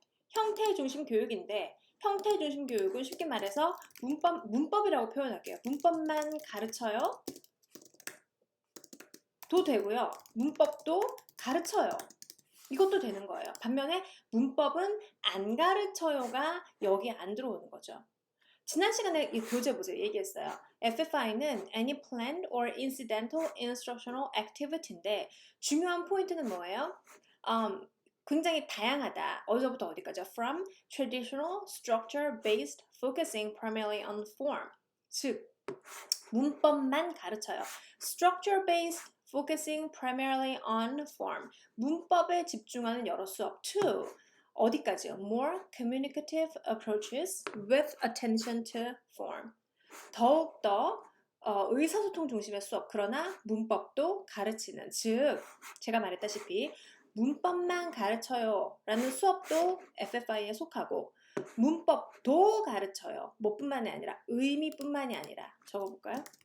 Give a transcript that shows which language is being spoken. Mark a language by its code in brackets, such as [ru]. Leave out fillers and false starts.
[ko] 형태 중심 교육인데 형태 중심 교육은 쉽게 말해서 문법이라고 표현할게요. 문법만 가르쳐요. 도 되고요. 문법도 가르쳐요. 이것도 되는 거예요. 반면에 문법은 안 가르쳐요가 여기 안 들어오는 거죠. 지난 시간에 이 교재 보세요. 얘기했어요. [en] FFI는 any planned or incidental instructional activity인데 [ko] 중요한 포인트는 뭐예요? 굉장히 다양하다. 어디서부터 어디까지요? [en] From traditional structure-based focusing primarily on form. [ko] 즉, 문법만 가르쳐요. [en] Structure-based focusing primarily on form. [ko] 문법에 집중하는 여러 수업. To 어디까지요? [en] More communicative approaches with attention to form. [ko] 더욱더 의사소통 중심의 수업. 그러나 문법도 가르치는. 즉, 제가 말했다시피 문법만 가르쳐요 라는 수업도 FFI에 속하고 문법도 가르쳐요. 뭐뿐만이 아니라 의미뿐만이 아니라 적어볼까요?